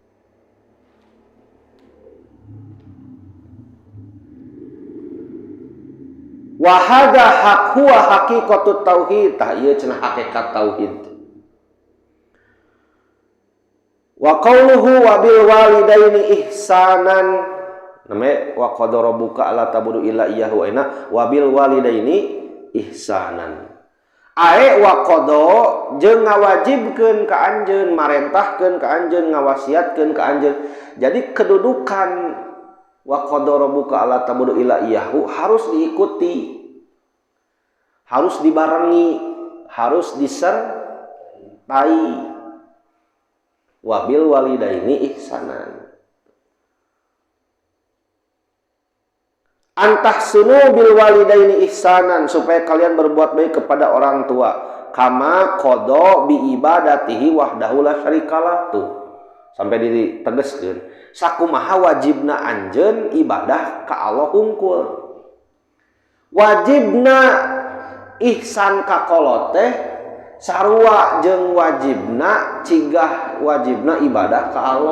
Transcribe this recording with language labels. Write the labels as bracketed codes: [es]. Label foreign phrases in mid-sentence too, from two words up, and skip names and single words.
[ar] وهذا هو حقيقة التوحيد. [su] Tah ieu cenah hakikat tauhid. [ar] وقوله وبالوالدين إحسانا. Name وقضى ربك ألا تعبدوا إلا إياه وبالوالدين إحسانا. [su] Ae [ar] وقضى [su] jeung ngawajibkeun ka anjeun, marentahkeun ka anjeun, ngawasiatkeun ka anjeun. [id] Jadi kedudukan [ar] وقضى ربك ألا تعبدوا إلا إياه [id] harus diikuti, harus dibarengi, harus disertai. [ar] وبالوالدين إحسانا. أن تحسنوا بالوالدين إحسانا, [id] supaya kalian berbuat baik kepada orang tua. [ar] كما قضى بعبادته وحده لا شريك له. [su] Tuh, sampai ditegaskeun. Sakumaha wajibna anjeun ibadah ka Allah hungkul. Wajibna ihsan ka kolot teh sarua jeung wajibna cigah wajibna ibadah ka Allah.